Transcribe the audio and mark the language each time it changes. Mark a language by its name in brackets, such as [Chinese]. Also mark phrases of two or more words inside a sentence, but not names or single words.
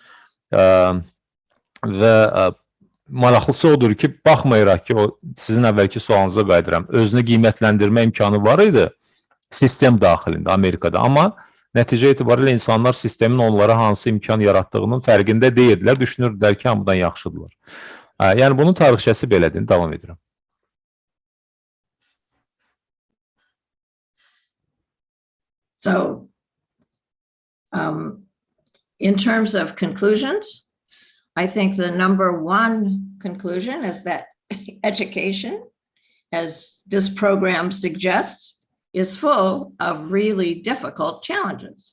[Azerbaijani] Və maraqlısı odur ki, baxmayaraq ki, o sizin əvvəlki sualınıza qayıdıram, özünü qiymətləndirmə imkanı var idi sistem daxilində Amerikada. Amma nəticə etibarilə insanlar sistemin onlara hansı imkan yaratdığının fərqində deyildilər, düşünürdülər ki, hamıdan yaxşıdırlar. Yəni bunun tarixçəsi belədir, davam edirəm. [English] So, in terms of conclusions, I think the number one conclusion is that education, as this program suggests, is full of really difficult challenges.